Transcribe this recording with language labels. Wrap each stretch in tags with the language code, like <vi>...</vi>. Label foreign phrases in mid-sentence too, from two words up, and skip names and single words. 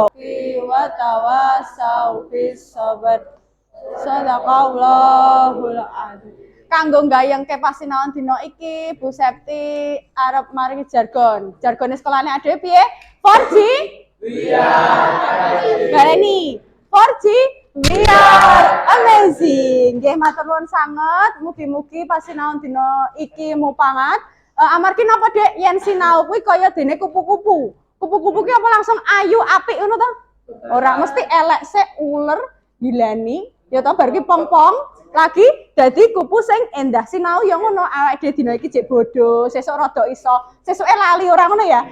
<ar>وتواصوا بالصبر. صدق الله العظيم.</ar> <jv>Kanggo nggayengke pasinaon dina iki, Bu Septi arep maringi jargon. Jargone sekolahane adewe piye? 4G? Baleni. 4G?</jv> <en>We are amazing.</en> <jv>Nggih matur nuwun sanget. Mugi-mugi pasinaon dina iki mupangat. Amargi napa, Dek? Yen sinau kuwi kaya dene kupu-kupu. Kupu-kupu ki apa langsung ayu apik ngono to? Ora mesti elek sik uler gilani. Ya toh bar ki pong-pong lagi dadi kupu sing endah sinau ya ngono awake dhewe dina iki jek bodho, sesuk rada iso, sesuke lali ora ngono ya.</jv>